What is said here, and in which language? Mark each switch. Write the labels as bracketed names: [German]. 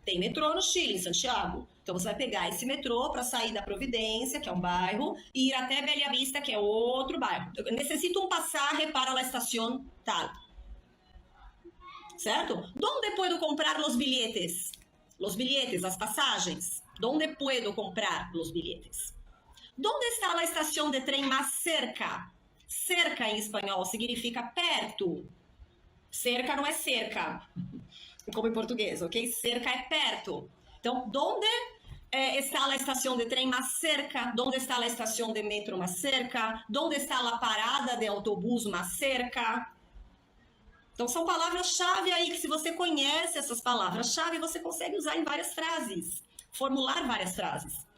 [Portuguese] Tem metrô no Chile, em Santiago. Então você vai pegar esse metrô para sair da Providência, que é um bairro, e ir até Bella Vista, que é outro bairro. Eu necessito um pasaje para a estação tal. Certo? [Spanish] ¿Dónde puedo comprar los billetes? Los billetes, [Portuguese] as pasagens. [Spanish] ¿Dónde puedo comprar los billetes? ¿Dónde está la estación de tren más cerca? [Portuguese] Cerca em espanhol significa perto. Cerca não é cerca, como em português, ok? Cerca é perto. Então, ¿dónde está a estação de trem mais cerca? Onde está a estação de metro mais cerca? Onde está a parada de autobus mais cerca? Então, são palavras-chave aí que, se você conhece essas palavras-chave, você consegue usar em várias frases, formular várias frases.